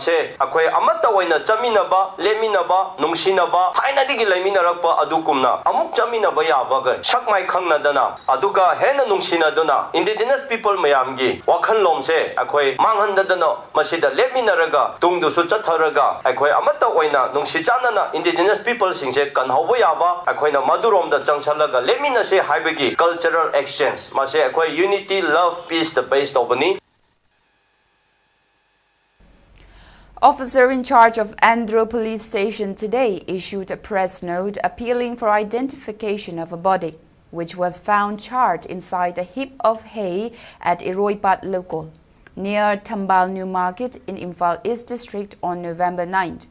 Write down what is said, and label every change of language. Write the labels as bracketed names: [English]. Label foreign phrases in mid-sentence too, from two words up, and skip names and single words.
[Manipuri] se akhoi amata oina chaminaba leminaba nungsinaba thainadigi laiminarakpa adukumna amuk chaminaba yabaga sakmai khangnadana aduga hena nungsinaduna [English] indigenous people [Manipuri] mayamgi wakhal lomse akhoi manghandadana masida leminaraga tungdusu chatharaga akhoi amata oina nungsi chanana [English] indigenous people [Manipuri] singse kanhauba yaba akhoi madurom da changchalaga leminase haibagi [English] cultural exchange [Manipuri] mase akhoi [English] unity love peace the based [Manipuri] obani. [English] Officer in charge of Andhra Police Station today issued a press note appealing for identification of a body, which was found charred inside a heap of hay at Iroipat Local, near Tambal New Market in Imphal East District on November 9th.